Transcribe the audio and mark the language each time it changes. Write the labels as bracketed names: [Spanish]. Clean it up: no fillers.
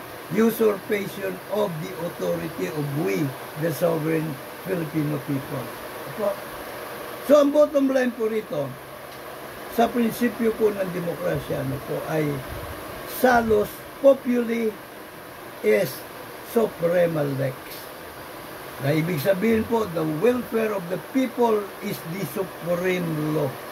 [English] Usurpation of the authority of we, the sovereign Filipino people. [Filipino] So, ang bottom line po rito, sa prinsipyo po ng demokrasya, ay [Latin] salus populi est suprema lex. [Filipino] Na ibig sabihin po, [English] the welfare of the people is the supreme law.